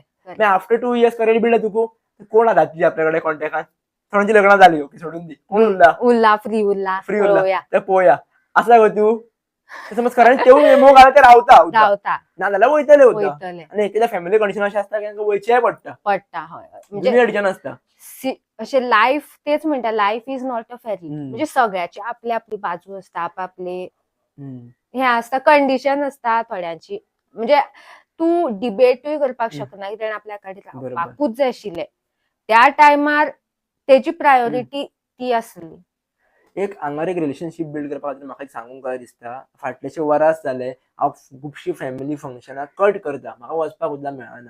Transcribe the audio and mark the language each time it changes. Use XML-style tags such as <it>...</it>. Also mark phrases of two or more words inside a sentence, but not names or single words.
<en>after 2 years career build</en> <mr>तुका कोण आहात तुझे आपल्याकडे कॉन्टॅक्टात थोड्यांची लग्न झाली ओके सोडून दी कोण उरला</mr> <kok>उरला फ्री उरला फ्री उरला पळोवया. ते पळोवया असला गो तू समज करंट तेवून मेमो घाला ते रावता उद्दा. रावता नाजाल्यार वयतले उद्दा वयतले आणि एखाद्या फॅमिली कंडिशन अशें आसता की तांकां वयचेय पडटा पडटा हय म्हणजे म्हणजे अडचण असता अशे लाईफ तेच म्हणटा</kok> <en>life is not a fairy हम्म.</en> <kok>म्हणजे सगळ्याची आपली आपली बाजू असता आपापले हम्म. हे असता कंडिशन असता थोड्यांची म्हणजे तू डिबेटूय करपाक शकना कित्याक आपल्या कडेन बरोबर. रावपाकूच जाय आशिल्ले त्या टायमार तेजी प्रायोरिटी ती आसली एक आंगार एक रिलेशनशिप बिल्ड करपा खातीर म्हाका एक सांगूंक काय दिसता फाटलेशे वरास जाले हांव खुबशी</kok> <en>family functions</en> <kok>कट करता म्हाका वचपाक सुद्दां मेळना</kok>